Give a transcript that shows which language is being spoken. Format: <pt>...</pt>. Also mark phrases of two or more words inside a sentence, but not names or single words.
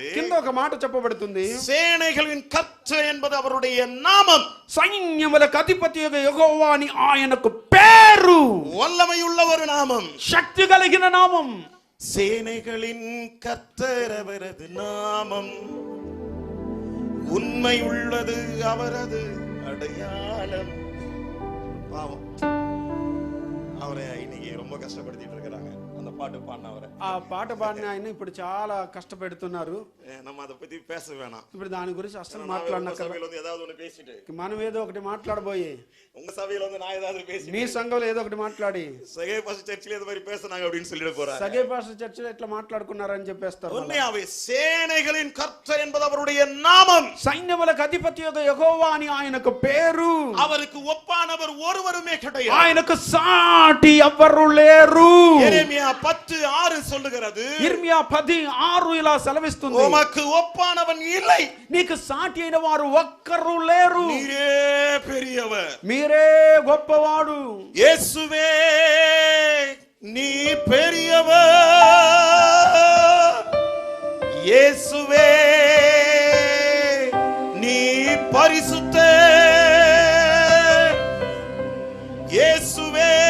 <te>కింద ఒక మాట చెప్పబడుతుంది,</te> <ta>சேனைகளின் கர்த்தர் என்பது அவருடைய நாமம்,</ta> <te>సైన్యములకు అధిపతి యెహోవా అని ఆయనకు పేరు.</te> <ta>வல்லமையுள்ள ஒரு நாமம்,</ta> <te>శక్తి కలిగిన నామం.</te> <ta>சேனைகளின் கர்த்தர் அவரது நாமம், உண்மை உள்ளது அவரது அடையாளம். பாவம், அவரை இன்னைக்கு ரொம்ப கஷ்டப்படுத்திட்டு இருக்கிறாங்க. அந்த பாட்டு பாடினவரை,</ta> <te>ఆ పాట పాడిన ఆయన ఇప్పుడు చాలా కష్టపెడుతున్నారు.</te> <ta>நம்ம அதை பத்தி பேச வேணாம்.</ta> <te>ఇప్పుడు దాని గురించి అసలు</te> <ta>சபையில</ta> <te>మాట్లాడనక్కర్లేదు.</te> <ta>வந்து ஏதாவது ஒண்ணு பேசிட்டு,</ta> <te>మనం ఏదో ఒకటి మాట్లాడబోయి,</te> <ta>உங்க சபையில வந்து நான் ஏதாவது பேசி,</ta> <te>మీ సంఘంలో ఏదో ఒకటి మాట్లాడి,</te> <ta>சகே பாஸ்டர் சர்ச்சில இந்த மாதிரி பேசுனாங்க அப்படின்னு சொல்லிட போறாங்க.</ta> <te>సగే పాస్టర్ చర్చిలో ఇట్లా మాట్లాడుకున్నారని చెప్పేస్తారు.</te> <ta>உண்மையாவே சேனைகளின் கர்த்தர் என்பது அவருடைய நாமம்,</ta> <te>సైన్యములకు అధిపతి యెహోవా అని ఆయనకు పేరు.</te> <ta>அவருக்கு ஒப்பானவர் ஒருவருமே கிடையாது,</ta> <te>ఆయనకు సాటి ఎవ్వరు లేరు.</te> <ta>எரேமியா 10:6 சொல்லுகிறது,</ta> <te>ఇర్మియా 10:6 ఇలా సెలవిస్తుంది,</te> <ta>உமக்கு ஒப்பானவன் இல்லை,</ta> <te>నీకు సాటి అయిన వారు ఒక్కరు లేరు,</te> <ta>நீரே பெரியவர்,</ta> <te>మీరే గొప్పవాడు.</te> <ta>இயேசுவே நீ பெரியவர், இயேசுவே நீ பரிசுத்தர், இயேசுவே</ta>